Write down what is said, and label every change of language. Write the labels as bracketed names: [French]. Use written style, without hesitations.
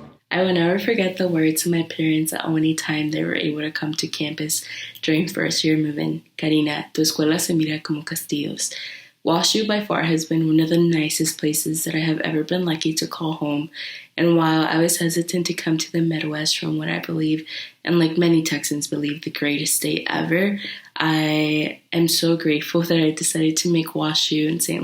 [English] I will never forget the words of my parents at any time they were able to come to campus during first year move-in. [Spanish] Karina, tu escuela se mira como castillos. [English] WashU by far has been one of the nicest places that I have ever been lucky to call home. And while I was hesitant to come to the Midwest from what I believe, and like many Texans believe, the greatest state ever, I am so grateful that I decided to make WashU in St.